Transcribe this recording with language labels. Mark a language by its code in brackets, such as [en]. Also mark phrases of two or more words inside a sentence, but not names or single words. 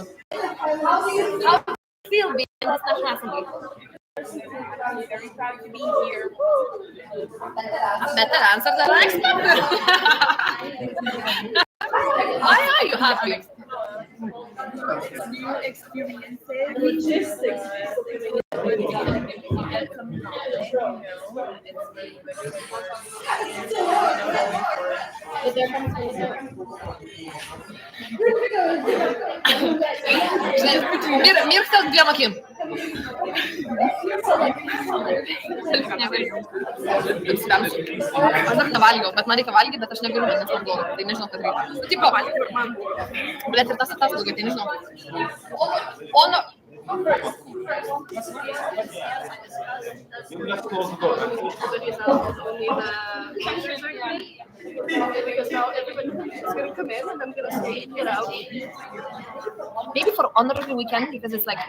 [en] How do you feel being in this National Assembly? I'm very proud to be here. A better answer than I expected. Why are you happy? New experiences, logistics. Мир хотел двем аким. [lt] Aš dar nevalgiau, bet man reikia valgyti, bet aš negaliu, nes man bloga, tai nežinau, kad reikia. Tipo, blėt ir tas daugiau, tai nežinau. Ono. [en] Because now everybody is going to come in and I'm going to stay and get out. Maybe for honorary weekend because it's like